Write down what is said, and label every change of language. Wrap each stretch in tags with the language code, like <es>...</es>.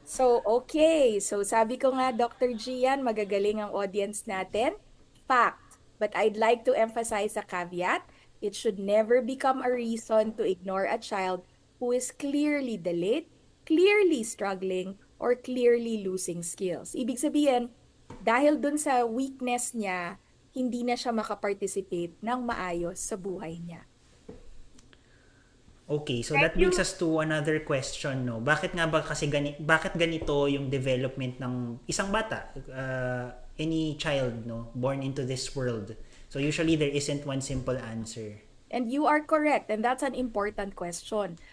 <tl>So, okay. So, sabi ko nga, Dr. Gian, magagaling ang audience natin. Fact.</tl> <en>But I'd like to emphasize a caveat. It should never become a reason to ignore a child who is clearly delayed, clearly struggling, or clearly losing skills.</en> <tl>Ibig sabihin, dahil dun sa weakness niya, hindi na siya makaparticipate ng maayos sa buhay niya.</tl> <en>Okay, so Thank that brings you. us to another question,</en> <tl>no? Bakit nga ba kasi bakit ganito yung development ng isang bata,</tl> <en>any child, no, born into this world? So usually there isn't one simple answer. And you are correct, and that's an important question.</en>